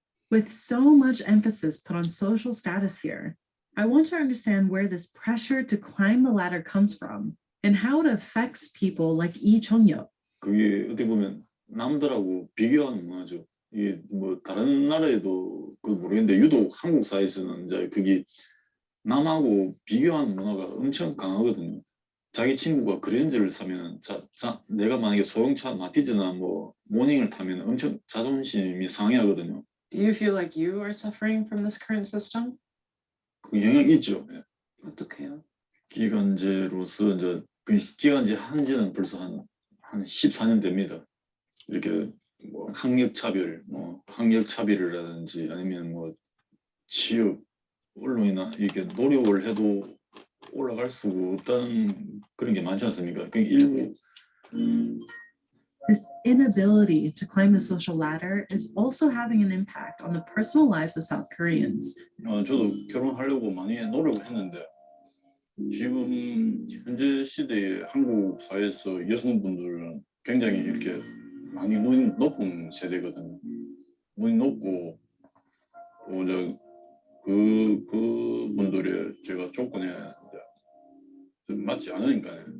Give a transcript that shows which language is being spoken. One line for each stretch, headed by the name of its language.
English: With so much emphasis put on social status here, I want to understand where this pressure to climb the ladder comes from and how it affects people like Lee Chung-yup.
Korean: 그게 어떻게 보면 남들하고 비교하는 문화죠. 이게 뭐 다른 나라에도 그 모르겠는데 유독 한국 사회에서는 이제 그게 남하고 비교하는 문화가 엄청 강하거든요. 자기 친구가 그랜저를 사면 내가 만약에 소형차 마티즈나 뭐 모닝을 타면 엄청 자존심이 상해하거든요.
English: Do you feel like you are suffering from this current system?
Korean: 그 영향이 있죠. 예. 어떡해요? 기간제로서 이제 그 기간제 한지는 벌써 한 14년 됩니다. 이렇게 뭐 학력차별이라든지 아니면 뭐 취업 언론이나 이렇게 노력을 해도 올라갈 수 없다는 그런 게 많지 않습니까? 그 일부
English: This inability to climb the social ladder is also having an impact on the personal lives of South Koreans.
Korean: 저도 결혼하려고 많이 노력을 했는데 지금 현재 시대에 한국 사회에서 여성분들은 굉장히 이렇게 많이 문이 높은 세대거든요. 문이 높고 또 그분들의 제가 조건에 이제 맞지 않으니까요.